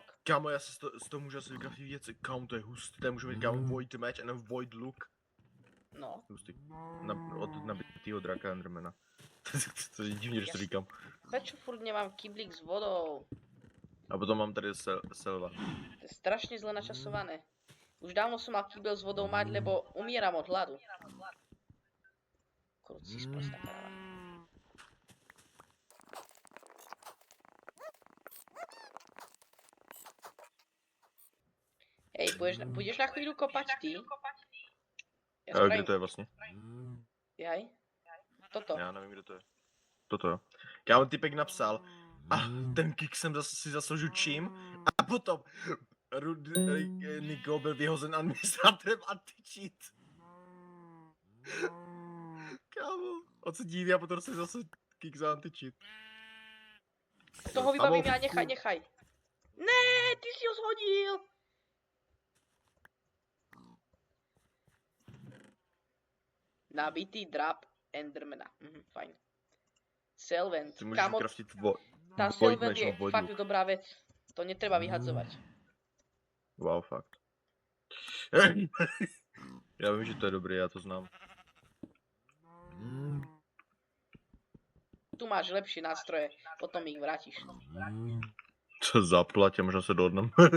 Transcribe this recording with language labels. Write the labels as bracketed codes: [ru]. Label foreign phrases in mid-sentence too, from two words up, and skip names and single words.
[cs] Kámo, já si z toho můžu asi vykraftit věci. Kámo, to je hustý, tady můžu mít kámo Void Match a nebo Void Look. No. Hustý. Od nabitýho draka Endermana. To je divně, že to říkám. [sk] Prečo furt nemám kyblík s vodou? A potom mám tady selva. To je strašne zle načasované. Už dávno som mal kýbel s vodou mať, lebo umieram od hladu. [cs] Krucí sprostá kráva. [sk] Hej, budeš na chvíľu kopať ty? Ja [cs] Kde [sk] spravím... [cs] to je vlastně? [sk] Jaj? Toto. [cs] Já nevím, kde to je. Toto jo. Kámo, typek napsal. A ten kick jsem si zasloužil čím? A potom Niko byl vyhozen administrátorem anti-cheat. Kámo, on se díví a potom si zase kick za anti-cheat. [sk] Toho vybavím ja, nechaj. [cs] Ne, ty si ho zhodil! Nabitý drap Endermana. Fajn. Selvent. Ty můžeš Kámo, vykraftit [sk] tá [cs] Void [sk] Selvent [cs] Match, [sk] je [cs] no, Void [sk] fakt [cs] Look. [sk] dobrá vec. To netreba vyhadzovať. Wow, fakt. [cs] Já vím, že to je dobré, já to znám. [sk] Tu máš lepšie nástroje, potom ich vrátiš. [cs] Co zaplatě, možná se dohodneme.